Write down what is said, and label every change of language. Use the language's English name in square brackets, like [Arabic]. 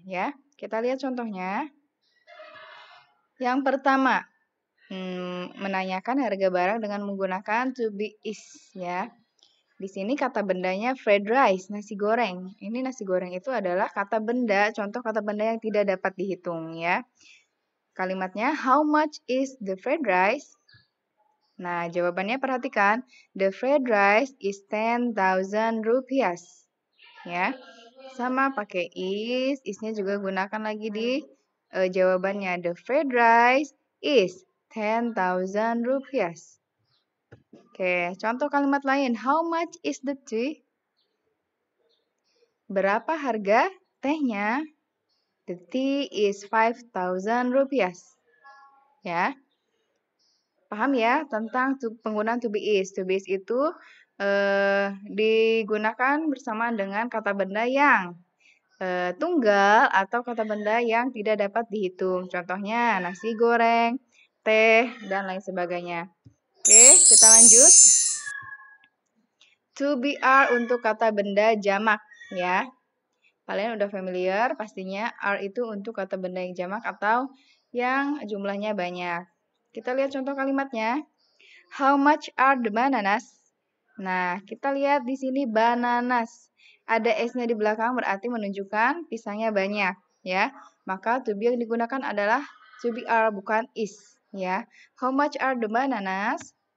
[Indonesian] Ya, kita lihat contohnya. Yang pertama, menanyakan harga barang dengan menggunakan to be is. Ya. Di sini kata bendanya fried rice, nasi goreng. Ini nasi goreng itu adalah kata benda, contoh kata benda yang tidak dapat dihitung ya. [English] Kalimatnya, how much is the fried rice? [Indonesian] Nah, jawabannya perhatikan. [English] The fried rice is 10,000 rupiah. [Indonesian] Ya, sama pakai is. Isnya juga gunakan lagi di jawabannya. [English] The fried rice is 10,000 rupiah. [Indonesian] Oke, contoh kalimat lain. [English] How much is the tea? [Indonesian] Berapa harga tehnya? [English] The tea is 5,000 rupiah. Ya. [Indonesian] Paham ya tentang penggunaan to be is. To be is itu digunakan bersamaan dengan kata benda yang tunggal atau kata benda yang tidak dapat dihitung. Contohnya nasi goreng, teh, dan lain sebagainya. Oke, kita lanjut. To be are untuk kata benda jamak ya. Kalian udah familiar pastinya are itu untuk kata benda yang jamak atau yang jumlahnya banyak. Kita lihat contoh kalimatnya. [English] How much are the bananas? [Indonesian] Nah, kita lihat di sini bananas. Ada S-nya di belakang berarti menunjukkan pisangnya banyak ya. Maka to be yang digunakan adalah to be are bukan is ya. [English] How much are the bananas?